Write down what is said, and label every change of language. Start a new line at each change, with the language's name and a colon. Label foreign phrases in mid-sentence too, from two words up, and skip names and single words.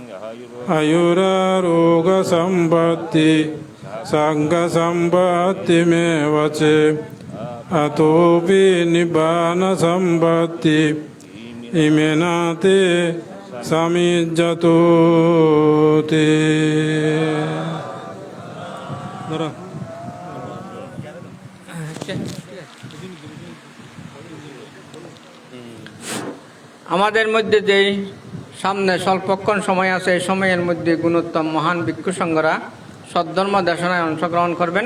Pali: आयुरारोग्यसम्पत्ति सङ्गसम्पत्तिमेव च अतोऽपि निब्बानसम्पत्ति इमेना ते समिज्जतु ते
Bangla: আমাদের মধ্যে যেই সামনে স্বল্পক্ষণ সময় আছে এই সময়ের মধ্যে গুণোত্তম মহান ভিক্ষু সংঘরা সদ্ধর্ম দেশনায় অংশগ্রহণ করবেন।